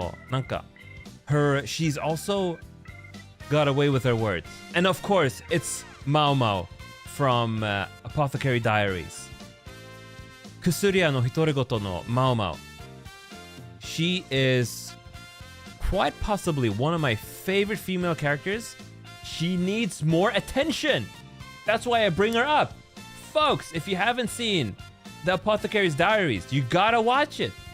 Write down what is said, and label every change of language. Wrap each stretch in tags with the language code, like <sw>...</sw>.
<en>なんか she's also got away with her words. And of course, it's Mao Mao from Apothecary Diaries.</en> <ja>薬屋の独り言のMao Mao.</ja> <en>She is quite possibly one of my favorite female characters. She needs more attention. That's why I bring her up. Folks, if you haven't seen the Apothecary's Diaries, you gotta watch it.</en>